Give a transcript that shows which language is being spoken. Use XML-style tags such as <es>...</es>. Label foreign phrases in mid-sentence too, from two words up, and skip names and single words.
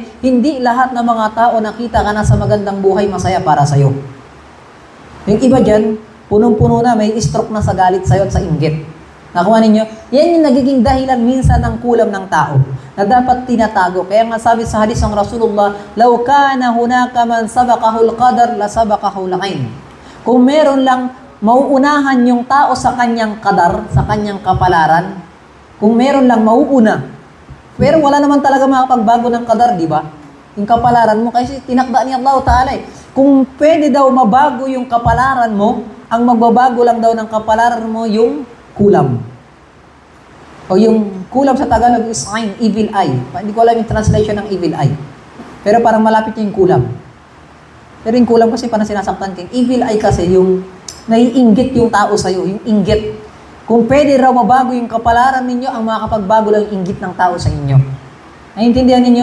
<tl>Hindi lahat ng mga tao nakita ka na sa magandang buhay, masaya para sa'yo. Yung iba dyan, punong-puno na, may stroke na sa galit sa'yo at sa inggit. Nakuha ninyo? Yan yung nagiging dahilan minsan ng kulam ng tao na dapat tinatago. Kaya nga sabi sa hadis ng Rasulullah,</tl> <ar>"لو كان هناك من سبقه القدر لسبقته العين."</ar> <tl>Kung meron lang mauunahan yung tao sa kanyang qadar, sa kanyang kapalaran, kung meron lang mauuna. Pero wala naman talaga makapagbago ng qadar, di ba? Yung kapalaran mo, kasi tinakda ni Allah Ta'ala eh. Kung pwede daw mabago yung kapalaran mo, ang magbabago lang daw ng kapalaran mo yung kulam. O yung kulam sa Tagalog is ayn,</tl> <en>evil eye.</en> <tl>Hindi ko alam yung translation ng</tl> <en>evil eye.</en> <tl>Pero parang malapit yung kulam. Pero yung kulam kasi parang sinasaktan kang</tl> <en>evil eye</en> <tl>kasi yung naiinggit yung tao sa'yo, yung inggit. Kung pwede raw mabago yung kapalaran ninyo, ang makakapagbago lang inggit ng tao sa inyo. Naiintindihan ninyo?</tl>